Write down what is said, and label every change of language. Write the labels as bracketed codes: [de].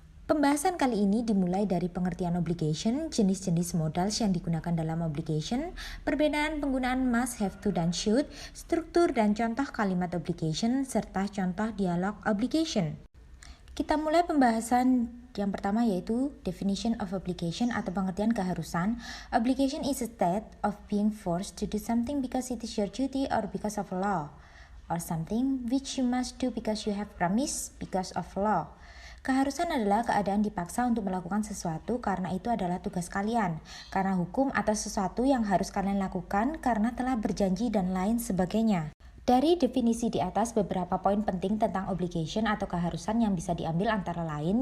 [id] Pembahasan kali ini dimulai dari pengertian obligation, jenis-jenis modals yang digunakan dalam obligation, perbedaan penggunaan must, have to, dan should, struktur dan contoh kalimat obligation, serta contoh dialog obligation. Kita mulai pembahasan yang pertama, yaitu [en] definition of obligation [id] atau pengertian keharusan. [en] Obligation is a state of being forced to do something because it is your duty or because of law, or something which you must do because you have promised because of law. [id] Keharusan adalah keadaan dipaksa untuk melakukan sesuatu karena itu adalah tugas kalian, karena hukum atau sesuatu yang harus kalian lakukan karena telah berjanji dan lain sebagainya. Dari definisi di atas, beberapa poin penting tentang obligation atau keharusan yang bisa diambil antara lain.